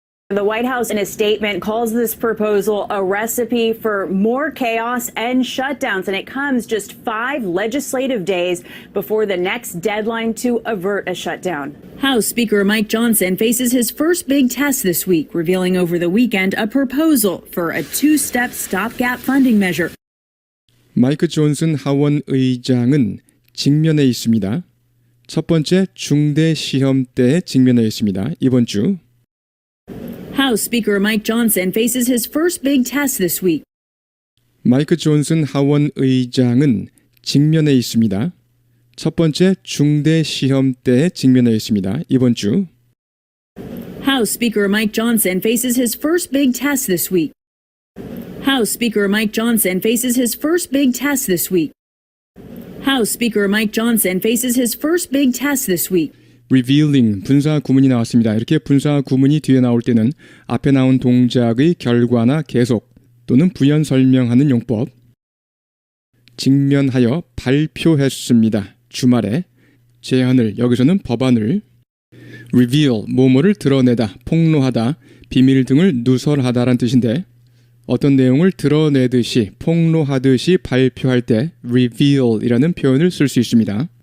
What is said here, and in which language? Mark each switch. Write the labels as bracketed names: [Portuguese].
[English] The White House, in a statement, calls this proposal a recipe for more chaos and shutdowns, and it comes just 5 legislative days before the next deadline to avert a shutdown. House Speaker Mike Johnson faces his first big test this week, revealing over the weekend a proposal for a 2-step stopgap funding measure. [Korean] 마이크 존슨 하원 의장은 직면해 있습니다. 첫 번째 중대 시험 때에 직면해 있습니다. 이번 주. [English] House Speaker Mike Johnson faces his first big test this week. [Korean] 마이크 존슨 하원 의장은 직면해 있습니다. 첫 번째 중대 시험 때에 직면해 있습니다. 이번 주. [English] House Speaker Mike Johnson faces his first big test this week. House Speaker Mike Johnson faces his first big test this week. House Speaker Mike Johnson faces his first big test this week. [Korean] revealing 분사 구문이 나왔습니다. 이렇게 분사 구문이 뒤에 나올 때는 앞에 나온 동작의 결과나 계속 또는 부연 설명하는 용법. 직면하여 발표했습니다. 주말에 제안을, 여기서는 법안을 reveal, 뭐뭐를 드러내다, 폭로하다, 비밀 등을 누설하다란 뜻인데 어떤 내용을 드러내듯이, 폭로하듯이 발표할 때 reveal이라는 표현을 쓸 수 있습니다.